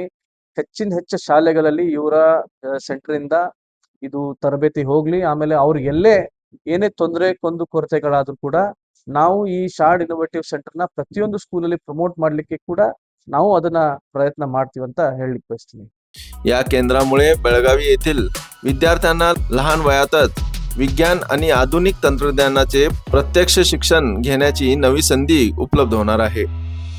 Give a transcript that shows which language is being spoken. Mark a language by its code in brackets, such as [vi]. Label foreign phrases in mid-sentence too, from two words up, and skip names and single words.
[kn] ಹೆಚ್ಚು ಶಾಲೆಗಳಲ್ಲಿ ಇವರ ಸೆಂಟರ್ ಇಂದ ಇದು ತರಬೇತಿ ಹೋಗ್ಲಿ. ಆಮೇಲೆ ಅವ್ರಿಗೆ ಏನೇ ತೊಂದರೆ ಕೊರತೆಗಳಾದ್ರೂ ಕೂಡ ನಾವು ಈ ಶಾರ್ಡ್ ಇನೋವೇಟಿವ್ ಸೆಂಟರ್ನ ಪ್ರತಿಯೊಂದು ಸ್ಕೂಲಲ್ಲಿ ಪ್ರಮೋಟ್ ಮಾಡ್ಲಿಕ್ಕೆ ಕೂಡ ನಾವು ಅದನ್ನ ಪ್ರಯತ್ನ ಮಾಡ್ತೀವಿ ಅಂತ ಹೇಳಲಿಕ್ಕೆ ಬಯಸ್ತೀನಿ. [mr] या केंद्रामुळे बेळगावी येथील विद्यार्थ्यांना लहान वयातच विज्ञान आणि आधुनिक तंत्रज्ञानाचे प्रत्यक्ष शिक्षण घेण्याची नवी संधी उपलब्ध होणार आहे.